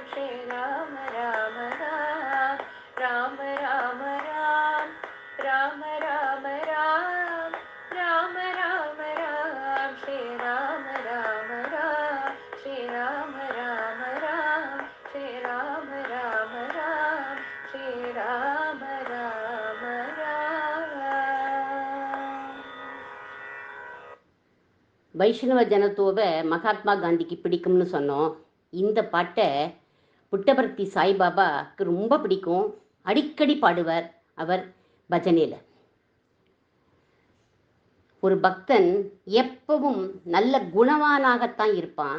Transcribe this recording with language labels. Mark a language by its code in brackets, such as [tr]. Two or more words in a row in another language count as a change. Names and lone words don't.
[hi] श्री राम राम राम राम राम राम राम राम राम राम राम राम श्री राम राम राम श्री राम राम राम श्री राम राम राम श्री राम राम राम. [ta] வைஷ்ணவ ஜனத்தோவை மகாத்மா காந்திக்கு பிடிக்கும்னு சொன்னோம். இந்த பாட்டை புட்டபர்த்தி சாய்பாபாக்கு ரொம்ப பிடிக்கும். அடிக்கடி பாடுவார் அவர் பஜனையில். ஒரு பக்தன் எப்பவும் நல்ல குணவானாகத்தான் இருப்பான்.